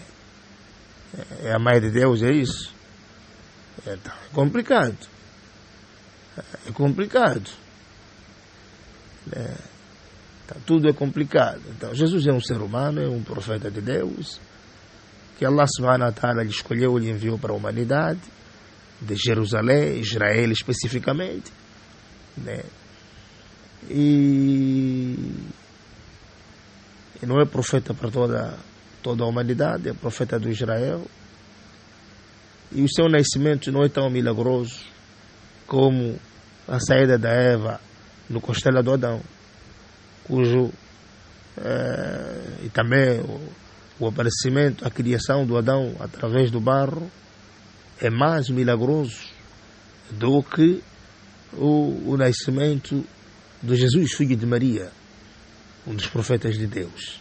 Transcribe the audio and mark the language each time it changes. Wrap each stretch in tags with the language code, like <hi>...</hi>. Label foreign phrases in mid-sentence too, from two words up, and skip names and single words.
<pt>É a mãe de Deus, é isso? Então, é complicado. É complicado. Então, tudo é complicado. Então, Jesus é um ser humano, é um profeta de Deus, que Allah</pt> <ar>سبحانه وتعالى</ar> <pt>lhe escolheu e lhe enviou para a humanidade, de Jerusalém, Israel especificamente, né? E não é profeta para toda a humanidade, é profeta do Israel. E o seu nascimento não é tão milagroso como a saída da Eva no costela do Adão, cujo e também o aparecimento, a criação do Adão através do barro é mais milagroso do que o nascimento de Jesus, filho de Maria, um dos profetas de Deus.</pt>